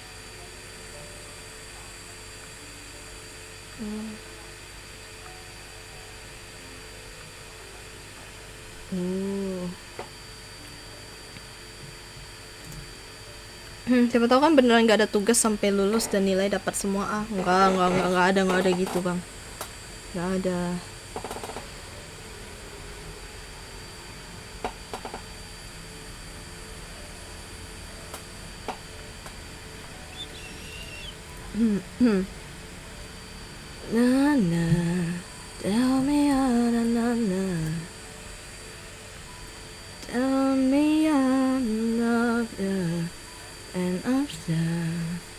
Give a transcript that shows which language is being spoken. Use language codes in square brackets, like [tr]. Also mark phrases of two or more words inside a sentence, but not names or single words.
[id] Siapa tahu kan beneran nggak ada tugas sampai lulus dan nilai dapat semua. Nggak ada gitu Bang. Nggak ada. [en] Na na, tell me na na na, tell me I love you and I'm sad.